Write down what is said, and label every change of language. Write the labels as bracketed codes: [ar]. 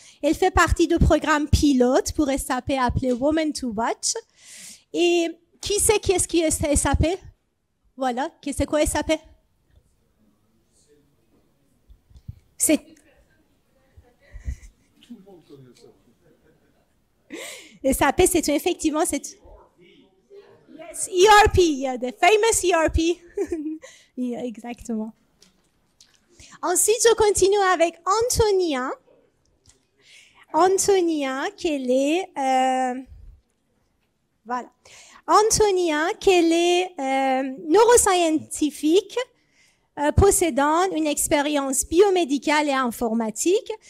[fr] Elle fait partie du programme pilote pour SAP appelé Women to Watch. Et qui sait qui est SAP? Voilà, c'est quoi SAP? C'est... SAP, c'est effectivement... [en] Yes, ERP, yeah, the famous ERP. [fr] Yeah, exactement. Ensuite, je continue avec Antonia. Antonia, qu'elle est... voilà. Antonia, qu'elle est neuroscientifique, possédant une expérience biomédicale et informatique.